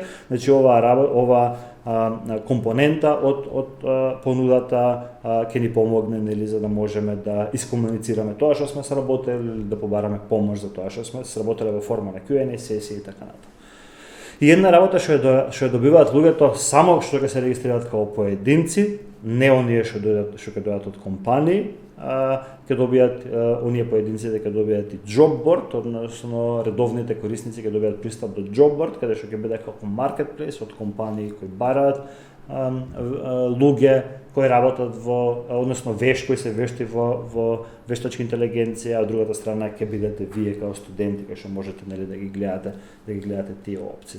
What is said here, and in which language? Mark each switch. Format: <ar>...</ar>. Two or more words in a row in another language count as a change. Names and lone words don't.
<mk>Значи ова компонента од понудата ќе ни помогне, нели, за да можеме да искомуницираме тоа што сме сработили, да побараме помош за тоа што сме сработиле во форма на Q&A сесии и така натаму. И една работа што ја добиваат луѓето само што ќе се регистрираат како поединци, не оние што ќе дојдат од компании, ќе добијат оние поединците ќе добијат и</mk> <en>job board,</en> <mk>односно редовните корисници ќе добијат пристап до</mk> <en>job board,</en> <mk>каде што ќе биде како marketplace од компании кои бараат луѓе кои работат односно кои се вешти во вештачка интелигенција, а од другата страна ќе бидете вие како студенти кои што можете да ги гледате тие опции.</mk>